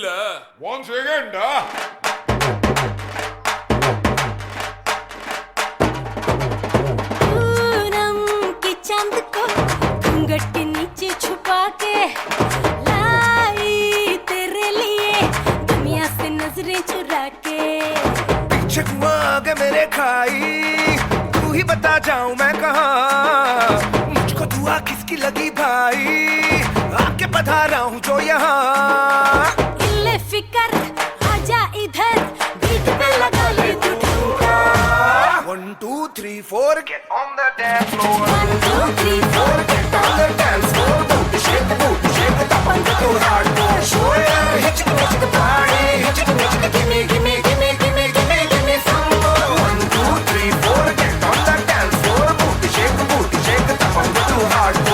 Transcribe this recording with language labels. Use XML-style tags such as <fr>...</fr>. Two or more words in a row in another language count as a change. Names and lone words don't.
<en>One second.</en> <hi>पूनम की चांद को घूंघट नीचे छुपा के लाई तेरे लिए दुनिया से नजरें चुरा के। पीछे हुआ आगे मेरे खाई, तू ही बता जाऊं मैं कहाँ? मुझको दुआ किसकी लगी भाई, आके बता रहा हूँ जो यहाँ। इल्ले फिकर आजा इधर, बीट पे लगा ले तू ठुमका।</hi> <en>1 2 3 4 get on the dance floor. 1 2 3 4 get On the dance floor, booty shake, tap on the hardcore. Shoulder, hit the party, hit the gimme, gimme, gimme, gimme, gimme, gimme some more. 1 2 3 4 get on the dance floor, booty shake, tap on the hardcore.</en>